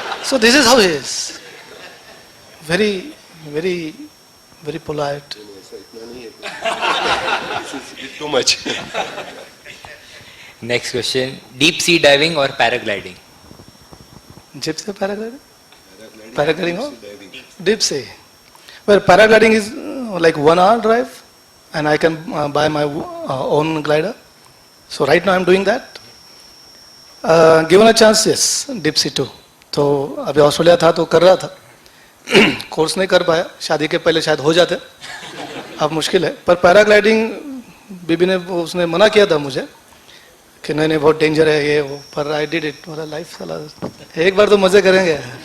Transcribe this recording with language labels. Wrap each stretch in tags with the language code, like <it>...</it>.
<en>So this is how he is, very very very polite. Too much. Next question, deep sea diving और paragliding? जिप से paragliding, paragliding हो deep से। Well, paragliding is like 1 hour drive, and I can buy my own glider. So right now I'm doing that. Given a chance, yes, deep sea too.</en> <hi>तो अभी Australia था तो कर रहा था, कोर्स नहीं कर पाया, शादी के पहले शायद हो जाते, अब मुश्किल है। पर पैराग्लाइडिंग बीबी ने उसने मना किया था मुझे कि नहीं नहीं बहुत डेंजर है ये वो, पर</hi> <en>I did it.</en> <hi>मेरा लाइफ साला एक बार तो मजे करेंगे।</hi>